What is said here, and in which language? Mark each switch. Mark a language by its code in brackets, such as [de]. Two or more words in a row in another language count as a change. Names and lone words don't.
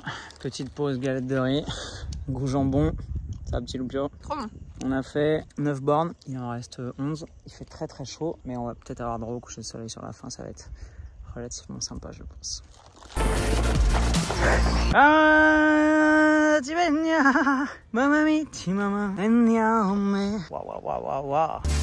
[fr] Petite pause galette de riz, goût jambon. Ça, petit loupio. Trop bon. On a fait 9 bornes, il en reste 11. Il fait très très chaud, mais on va peut-être avoir droit au coucher de soleil sur la fin. Ça va être relativement sympa, je pense. Ah, tu venia, mamma mi, ti mamma, veniamo. Waouh, waouh, waouh, waouh.